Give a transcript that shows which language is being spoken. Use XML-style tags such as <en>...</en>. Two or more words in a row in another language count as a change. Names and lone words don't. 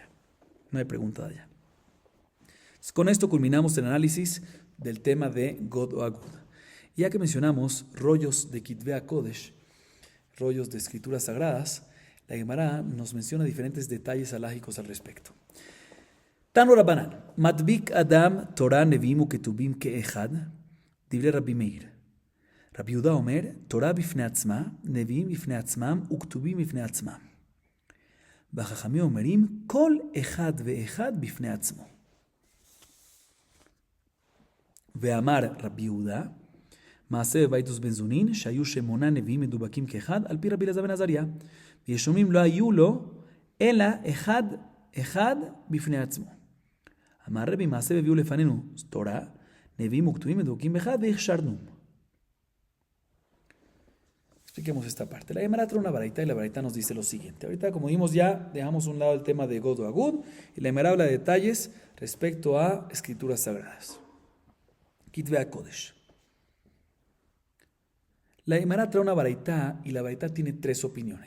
<es>No hay pregunta de allá. Entonces, con esto culminamos el análisis del tema de God o Agud. Ya que mencionamos rollos de</es> <he>כתבי הקודש,</he> <es>rollos de escrituras sagradas, la Gemara nos menciona diferentes detalles halágicos al respecto.</es> <he>תנו רבנן מדביק אדם תורה נביאים וכתובים כאחד דברי רבי מאיר. רבי יהודה אומר תורה בפני עצמה נביאים בפני עצמם וכתובים בפני עצמם. והחכמים אומרים, כל אחד ואחד בפני עצמו. ואמר רבי יהודה, מעשה בביתוס בן זונין, שהיו 8 נביאים מדובקים כאחד, על פי רבי אלעזר בן עזריה. וישומעים לא היו לו, אלא אחד בפני עצמו. אמר רבי, מעשה והביאו לפנינו תורה, נביאים וכתובים מדובקים באחד, והכשרנו.</he> <es>Expliquemos esta parte. La Gemara trae una baraita y la baraita nos dice lo siguiente. Ahorita, como vimos ya, dejamos a un lado el tema de God o Agud y la Gemara habla de detalles respecto a escrituras sagradas.</es> <he>כתבי הקודש.</he> <es>La Gemara trae una baraita y la baraita tiene 3 opiniones.</es>